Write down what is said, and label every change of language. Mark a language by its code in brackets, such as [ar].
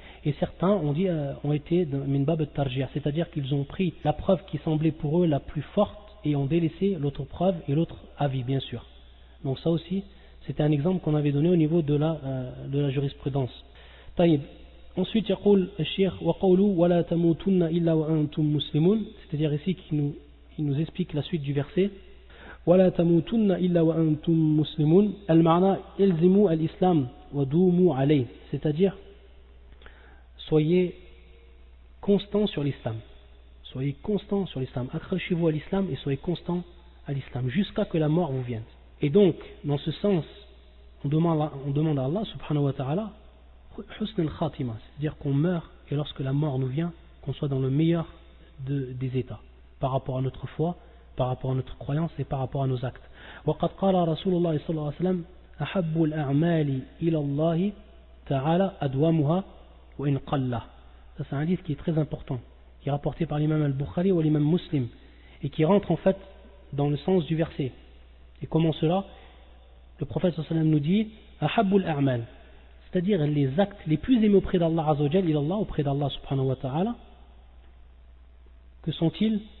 [fr] Et certains ont été [ar] min bab al-tarjih, [fr] c'est-à-dire qu'ils ont pris la preuve qui semblait pour eux la plus forte et ont délaissé l'autre preuve et l'autre avis, bien sûr. Donc ça aussi, c'était un exemple qu'on avait donné au niveau de la jurisprudence. Taïb. Ensuite, [ar] يقول الشيخ وقوله ولا تموتن إلا وأنتم مسلمون, [fr] c'est-à-dire ici qu'il nous explique la suite du verset. [ar] ولا تموتن إلا وأنتم مسلمون المعنى الزموا الإسلام ودوموا عليه, [fr] c'est-à-dire soyez constants sur l'islam. Soyez constants sur l'islam. Accrochez-vous à l'islam et soyez constants à l'islam jusqu'à que la mort vous vienne. Et donc, dans ce sens, on demande à Allah subhanahu wa ta'ala husn al-khatima, c'est-à-dire qu'on meurt et lorsque la mort nous vient, qu'on soit dans le meilleur des états par rapport à notre foi, par rapport à notre croyance et par rapport à nos actes. [ar] وقد قال رسول الله صلى الله عليه وسلم أحب الأعمال إلى الله تعالى أدومها وإن قل. [fr] Ça c'est un hadith qui est très important, qui est rapporté par l'imam al-Bukhari ou l'imam Muslim et qui rentre en fait dans le sens du verset. Et comment cela? Le prophète sallallahu alayhi wa sallam nous dit ahabbul a'mal, c'est-à-dire les actes les plus aimés auprès d'Allah azza wa jalla, ilallah, auprès d'Allah subhanahu wa ta'ala, que sont-ils?